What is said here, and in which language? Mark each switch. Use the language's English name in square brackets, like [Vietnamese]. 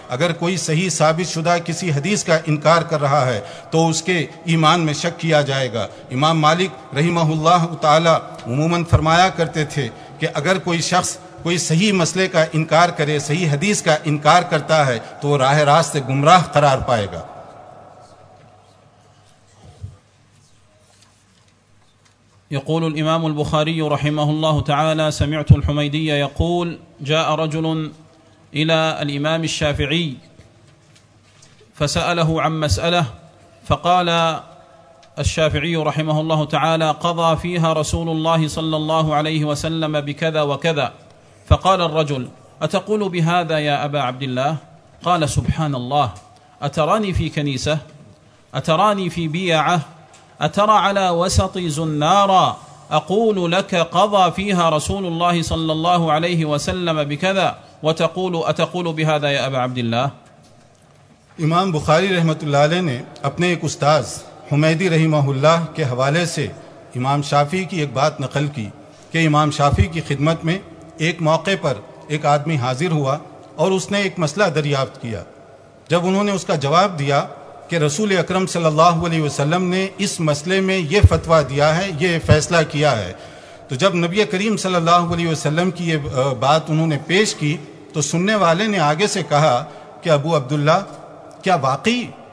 [Urdu] اگر کوئی صحیح ثابت شدہ کسی حدیث کا انکار کر رہا ہے تو اس کے ایمان میں شک کیا جائے گا. امام مالک رحمہ اللہ تعالیٰ عموماً فرمایا کرتے تھے کہ اگر کوئی شخص کوئی صحیح مسئلے کا انکار کرے, صحیح حدیث کا انکار کرتا ہے تو وہ راہ راست سے گمراہ قرار پائے گا. [Arabic] يقول الإمام البخاري رحمه الله تعالى: سمعت الحميدي يقول: جاء رجل إلى الإمام الشافعي فسأله عن مسألة, فقال الشافعي رحمه الله تعالى: قضى فيها رسول الله صلى الله عليه وسلم بكذا وكذا. فقال الرجل: أتقول بهذا يا أبا عبد الله؟ قال: سبحان الله, أتراني في كنيسة؟ أتراني في بيعة؟ أترى على وسط زنارا أقول لك قضى فيها رسول الله صلى الله عليه وسلم بكذا وتقول أتقول بهذا يا أبا عبد الله؟ [Urdu] امام بخاری رحمۃ اللہ علیہ نے اپنے ایک استاذ حمیدی رحمہ اللہ کے حوالے سے امام شافعی کی ایک بات نقل کی کہ امام شافعی کی خدمت میں ایک موقع پر ایک آدمی حاضر ہوا اور اس نے ایک مسئلہ دریافت کیا. جب انہوں نے اس کا جواب دیا کہ رسول اکرم صلی اللہ علیہ وسلم نے اس مسئلے میں یہ فتویٰ دیا ہے, یہ فیصلہ کیا ہے, تو جب نبی کریم صلی اللہ علیہ وسلم کی یہ بات انہوں نے پیش کی تو سننے والے نے آگے سے کہا کہ ابو عبداللہ, کیا واقعی